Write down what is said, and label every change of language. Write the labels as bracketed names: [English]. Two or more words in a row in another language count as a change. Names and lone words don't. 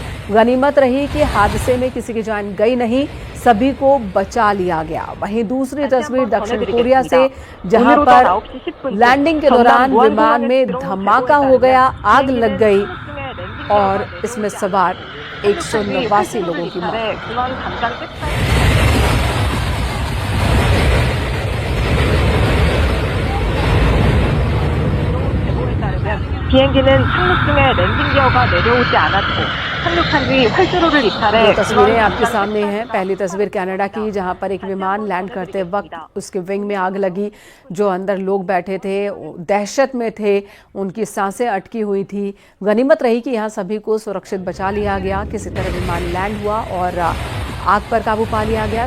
[Hindi] गनीमत रही कि हादसे में किसी की जान गई नहीं, सभी को बचा लिया गया। वहीं दूसरी तस्वीर दक्षिण कोरिया से, जहां पर लैंडिंग के दौरान विमान में धमाका हो गया, आग लग गई और इसमें सवार 189 लोगों की मौत। [Korean] 비행기는 착륙 중에 랜딩 기어가 내려오지 않았고 착륙한 뒤 활주로를 이탈해 [Hindi] ये तस्वीरें आपके सामने हैं। पहली तस्वीर कनाडा की, जहां पर एक विमान लैंड करते वक्त उसके विंग में आग लगी। जो अंदर लोग बैठे थे दहशत में थे, उनकी सांसें अटकी हुई थी। गनीमत रही कि यहां सभी को सुरक्षित बचा लिया गया। किसी तरह विमान लैंड हुआ और आग पर काबू पा लिया गया।